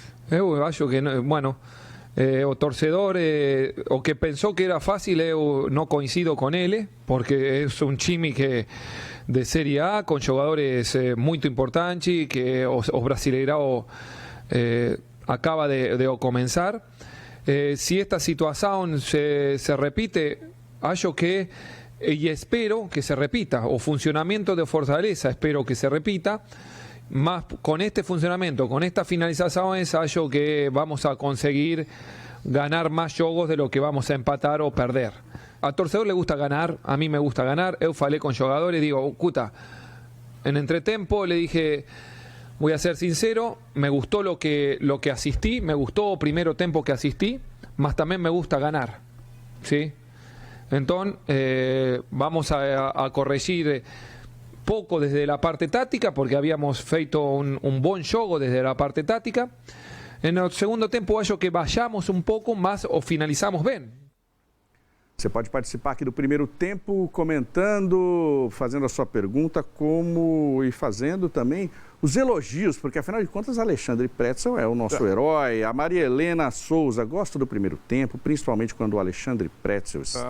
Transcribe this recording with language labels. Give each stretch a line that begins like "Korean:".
Portuguese: Eu acho que não, bueno, o torcedor o que pensou que era fácil, eu não coincido com ele, porque é um time que de Série A com jogadores muito importantes que o Brasileirão acaba de
Spanish: comenzar. Si esta situación se repite,
Portuguese: acho que
Spanish: y espero que se repita, o funcionamiento de Fortaleza espero que se repita, más con este funcionamiento, con estas finalizaciones, acho que vamos a conseguir ganar más jogos de lo que vamos a empatar o perder. A torcedor le gusta ganar, a mí me gusta ganar,
Portuguese: eu falei
Spanish: con jugadores, digo, Cuta, en entretempo le dije, voy a ser sincero, me gustó lo que asistí, me gustó el primero tempo que asistí, mas también me gusta ganar, ¿sí? Entonces, vamos a corregir poco desde la parte táctica, porque habíamos feito un buen jogo desde la parte táctica. En el segundo tempo,
Portuguese: acho que
Spanish: vayamos un
Portuguese: pouco
Spanish: más o finalizamos
Portuguese: bem. Você pode participar aqui do primeiro tempo, comentando, fazendo a sua pergunta, e fazendo também os elogios, porque afinal de contas Alexandre Pretzel é o nosso herói. A Maria Helena Souza gosta do primeiro tempo, principalmente quando o Alexandre Pretzel está.